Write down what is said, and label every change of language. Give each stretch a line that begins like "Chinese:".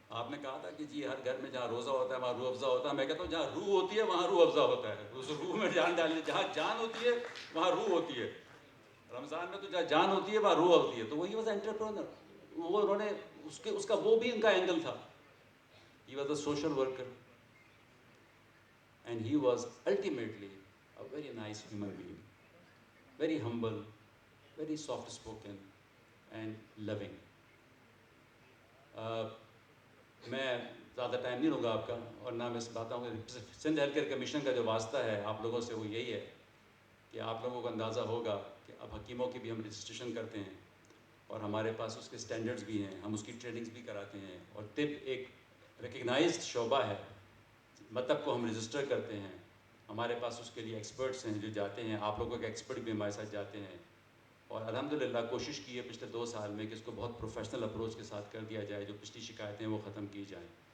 Urdu: آپ نے کہا تھا کہ جی ہر گھر میں جہاں روزہ ہوتا ہے وہاں روح افزا ہوتا ہے. میں کہتا ہوں جہاں روح ہوتی ہے وہاں روح افزا ہوتا ہے. اس روح میں جان ڈالی، جہاں جان ہوتی ہے وہاں روح ہوتی ہے. رمضان میں تو جہاں جان ہوتی ہے وہاں روح ہوتی ہے. تو وہی
English: Was entrepreneur.
Urdu: وہ انہوں نے اس کا وہ بھی ان کا اینگل تھا.
English: He was a social worker and he was ultimately a very nice human being, very humble, very soft spoken and loving.
Urdu: میں زیادہ ٹائم نہیں لوں گا آپ کا، اور نہ میں اس بات ہوں کہ سندھ ہیلتھ کیئر کمیشن کا جو واسطہ ہے آپ لوگوں سے وہ یہی ہے کہ آپ لوگوں کو اندازہ ہوگا کہ اب حکیموں کی بھی ہم رجسٹریشن کرتے ہیں. اور ہمارے پاس اس کے اسٹینڈرڈز بھی ہیں, ہم اس کی ٹریننگز بھی کراتے ہیں, اور طب ایک ریکگنائزڈ شعبہ ہے, مطلب کو ہم رجسٹر کرتے ہیں, ہمارے پاس اس کے لیے ایکسپرٹس ہیں جو جاتے ہیں, آپ لوگوں کے ایکسپرٹ بھی ہمارے ساتھ جاتے ہیں, اور الحمدللہ کوشش کی ہے پچھلے 2 سال میں کہ اس کو بہت پروفیشنل اپروچ کے ساتھ کر دیا جائے, جو پچھلی شکایتیں وہ ختم کی جائیں.